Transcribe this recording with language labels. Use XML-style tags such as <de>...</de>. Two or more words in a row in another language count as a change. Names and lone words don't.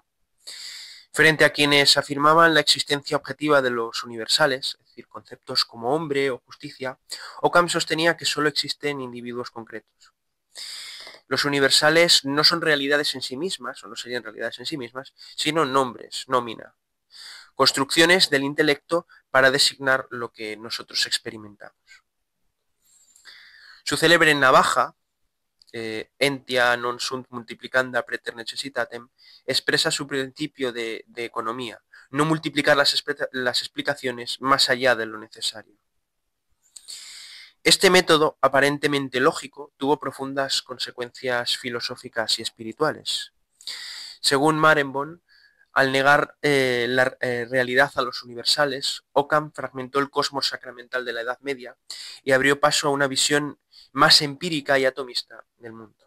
<es>Frente a quienes afirmaban la existencia objetiva de los universales, es decir, conceptos como hombre o justicia, Ockham sostenía que solo existen individuos concretos. Los universales no son realidades en sí mismas, o no serían realidades en sí mismas, sino nombres, nómina, construcciones del intelecto para designar lo que nosotros experimentamos. Su célebre navaja,</es> <la>entia non sunt multiplicanda preter necessitatem,</la> <es>expresa su principio de economía, no multiplicar las explicaciones más allá de lo necesario. Este método, aparentemente lógico, tuvo profundas consecuencias filosóficas y espirituales. Según Marenborn, al negar la realidad a los universales, Occam fragmentó el cosmos sacramental de la Edad Media y abrió paso a una visión más empírica y atomista del mundo.</es>